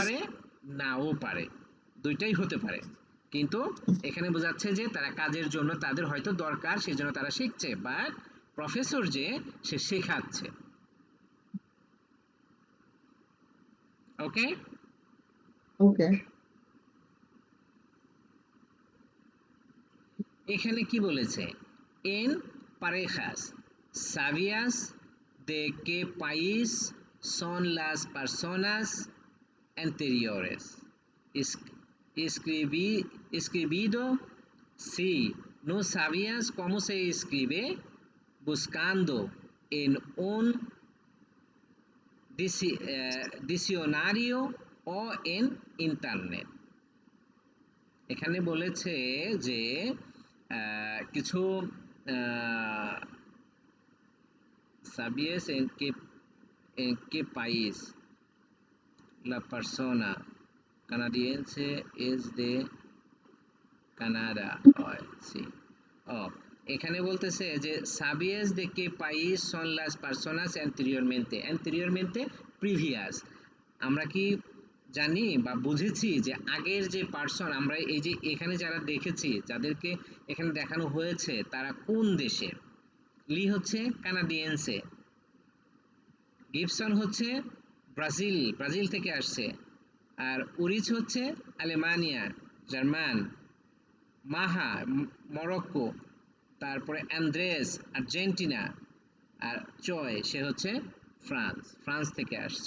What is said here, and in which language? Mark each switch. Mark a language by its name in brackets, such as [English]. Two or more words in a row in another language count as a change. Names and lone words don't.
[Bangla] পারে নাও পারে, দুইটাই হতে পারে, কিন্তু এখানে বোঝাচ্ছে যে তারা কাজের জন্য তাদের হয়তো দরকার সেজন্য তারা শিখছে, বাট প্রফেসর যে সে শেখাচ্ছে। ওকে, ওকে এখানে কি বলেছে, [Spanish] en parejas, ¿sabías de qué país son las personas anteriores? Escribido, sí. ¿No sabías cómo se escribe? Buscando en un diccionario o en internet. [Bangla] এখানে বলেছে যে কিছু [Spanish] ¿sabías en qué país la persona canadiense es de Canada? Oh, sí. Oh, [Bangla] এখানে বলতেছে যে [Spanish] ¿sabías de qué país son las personas anteriormente? Anteriormente previous, [Bangla] আমরা কি জানি বা বুঝেছি যে আগের যে পার্সন, আমরা এই যে এখানে যারা দেখেছি যাদেরকে এখানে দেখানো হয়েছে তারা কোন দেশের, লি হচ্ছে কানাডিয়েন্সে, গিবসন হচ্ছে ব্রাজিল থেকে আসছে, আর উরিচ হচ্ছে আলেমানিয়া জার্মান, মাহা মরক্কো, তারপরে অ্যান্দ্রেস আর্জেন্টিনা, আর চয় সে হচ্ছে ফ্রান্স থেকে আসছে।